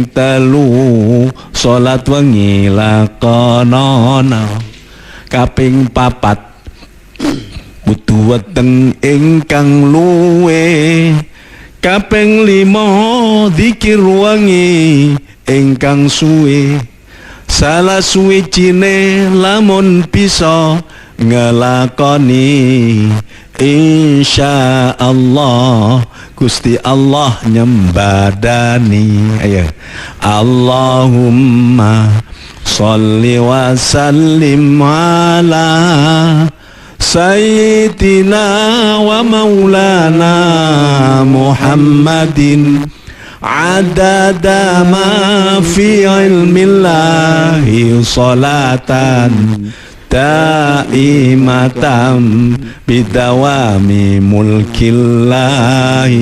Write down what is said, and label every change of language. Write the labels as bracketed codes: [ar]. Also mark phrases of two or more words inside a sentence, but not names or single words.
[jv] telu salat wengi lakonana, kaping papat kudu weteng ingkang luwe, kaping lima zikir wengi ingkang suwe, salah suwijine lamun bisa ngelakoni insyaallah Gusti Allah nyembadani. [ar] Ayo, اللهم صل وسلم على سيدنا ومولانا محمد عدد ما في علم الله صلاة دائمة بدوام ملك الله.